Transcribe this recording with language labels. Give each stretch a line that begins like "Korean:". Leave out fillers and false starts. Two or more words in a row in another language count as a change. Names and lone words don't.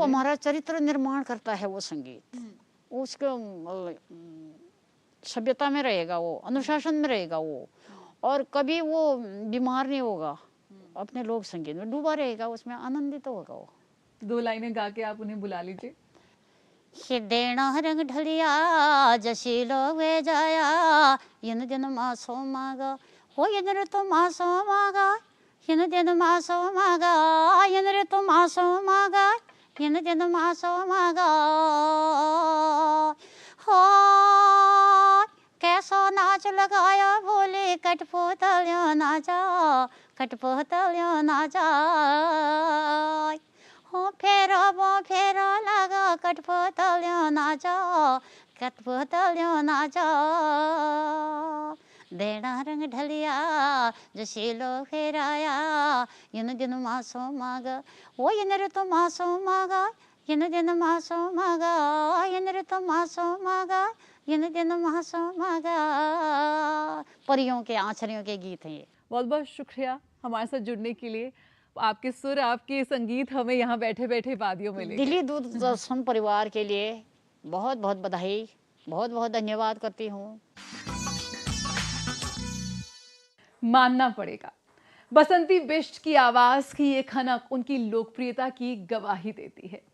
Hindi: हमारा चरित्र निर्माण करता है वो संगीत, उसको सभ्यता में रहेगा, वो अनुशासन में रहेगा वो, और कभी वो बीमार नहीं होगा, अपने लोक संगीत में डूबा रहेगा, उसमें आनंदित होगा वो। 2 लाइनें गा के आप उन्हें बुला लीजिए।
Garhwali: देना रंग ढलिया जशी वे जाया इन दिन मासो मागा हो इन ऋतु मासो मागा इन दिन मासो मागा इन ऋतु मासो मागा इन दिन मासो मागा हो कैसो नाच लगाया बोले कठपुतलियों नाचा कठपुतलियों नाचा हो फेरो लगा कठपुतलियों नाचा कठपुतलियों नाचा देना रंग ढलिया जो शीलो फेराया इन दिन मासो मागा वो इन ऋतु मासो मागा इन दिन मासो मागा इन ऋतु मासो मागा इन दिन मासो मागा।
Hindi: परियों के, आँचरियों के गीत हैं ये। बहुत बहुत शुक्रिया हमारे साथ जुड़ने के लिए। आपके सुर, आपके संगीत हमें यहाँ बैठे बैठे वादियों में ले गए। दिल्ली दूरदर्शन परिवार के लिए बहुत बहुत बधाई, बहुत बहुत धन्यवाद करती हूँ। मानना पड़ेगा, बसंती बिष्ट की आवाज की ये खनक उनकी लोकप्रियता की गवाही देती है।